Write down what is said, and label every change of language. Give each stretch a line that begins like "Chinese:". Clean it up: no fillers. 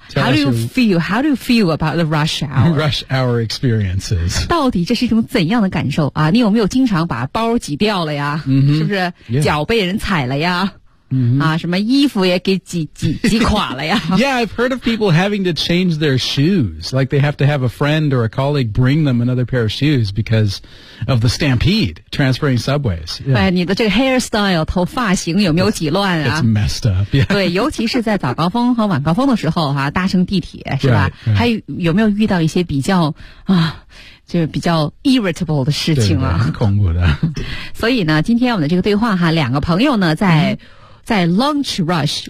English: how do you feel how do you feel about the rush hour rush hour experiences
Chinese: 到底这是一种怎样的感受啊你有没有经常把包挤掉了呀、嗯、是不是、
English: yeah.
Chinese: 脚被人踩了呀 Mm-hmm. 啊，什么衣服也给挤垮了呀
English: ！Yeah, I've heard of people having to change their shoes, like they have to have a friend or a colleague bring them another pair of shoes because of the stampede transferring subways.、
Chinese: Yeah. 哎，你的这个 hairstyle 头发型有没有挤乱啊
English: ？It's messed up.、Yeah.
Chinese: 对，尤其是在早高峰和晚高峰的时候哈、啊，搭乘地铁是吧？
English: Right, right.
Chinese: 还有没有遇到一些比较啊？就是比较 irritable 的事情了、啊，很恐怖的。所以呢，今天我们的这个对话哈，两个朋友呢在 lunch rush、